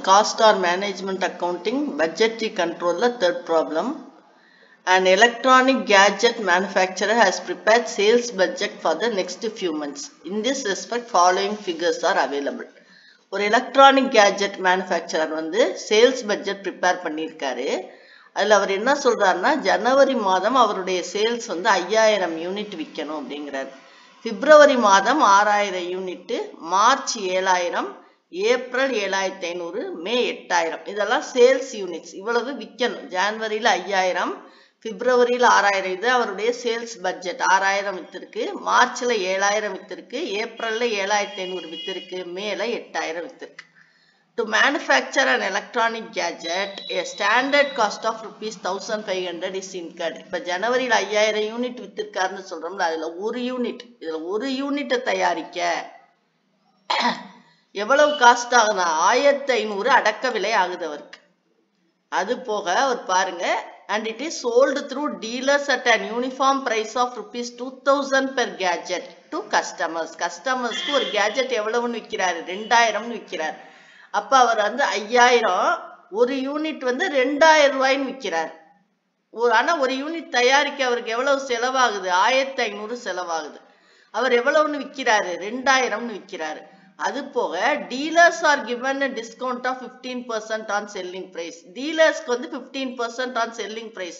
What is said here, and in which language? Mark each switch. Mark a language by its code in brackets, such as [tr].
[en] Cost or management accounting budgetary control la third problem. An electronic gadget manufacturer has prepared sales budget for the next few months. In this respect, following figures are available. [ta] ஒரு electronic gadget manufacturer வந்து sales budget prepare பண்ணியிருக்காரு. அதில் அவர் என்ன சொல்றாருன்னா ஜனவரி மாதம் அவருடைய sales வந்து 5000 unit விற்கணும் அப்படிங்கிறார். பிப்ரவரி மாதம் 6000 யூனிட், மார்ச் 7000, ஏப்ரல் 7500, மே 8000. இதெல்லாம் சேல்ஸ் யூனிட்ஸ். இவ்வளவு விற்கணும். ஜனவரியில் 5000, பிப்ரவரியில் 6000. இது அவருடைய சேல்ஸ் பட்ஜெட். 6000 வித்திருக்கு, மார்ச்ல 7000 வித்திருக்கு, ஏப்ரல்ல 7500 வித்திருக்கு, மேல 8000 வித்திருக்கு. [en] To manufacture an electronic gadget, a standard cost of rupees 1500 is incurred. [ta] இப்ப ஜனவரியில் 5000 யூனிட் வித்திருக்காருன்னு சொல்றோம்ல, அதுல ஒரு யூனிட்டை தயாரிக்க எவ்வளவு காஸ்ட் ஆகுதா? 1500 அடக்க விலை ஆகுது அவருக்கு. அது போக அவர் பாருங்க, [en] and it is sold through dealers at an uniform price of rupees 2000 per gadget to customers. [ta] கஸ்டமர்ஸ்க்கு ஒரு கேஜெட் எவ்வளவுன்னு விற்கிறாரு? 2000 விற்கிறார். அப்ப அவர் வந்து 5000, ஒரு யூனிட் வந்து 2000 ரூபாய்ன்னு விற்கிறார். ஆனா ஒரு யூனிட் தயாரிக்க அவருக்கு எவ்வளவு செலவாகுது? 1500 செலவாகுது. அவர் எவ்வளவுன்னு விற்கிறாரு? 2000 விற்கிறாரு. அது போக [en] Dealers are given a discount of 15% on selling price. [ta] டீலர்ஸ்க்கு வந்து 15% [en] on selling price.